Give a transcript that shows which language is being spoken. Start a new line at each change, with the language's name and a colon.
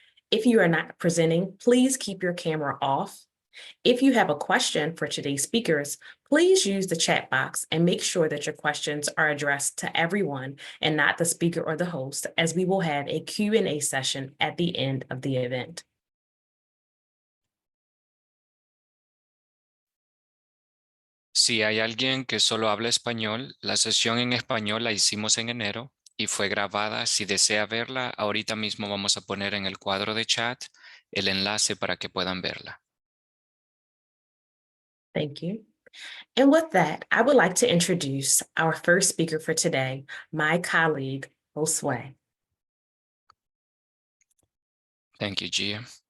English: If you are not presenting, please keep your camera off. If you have a question for today's speakers, please use the chat box and make sure that your questions are addressed to everyone and not the speaker or the host, as we will have a Q&A session at the end of the event.
Spanish: Si hay alguien que solo habla español, la sesión en español la hicimos en enero y fue grabada. Si desea verla, ahorita mismo vamos a poner en el cuadro de chat el enlace para que puedan verla.
English: Thank you. And with that, I would like to introduce our first speaker for today, my colleague, Josue. Thank you, Gia.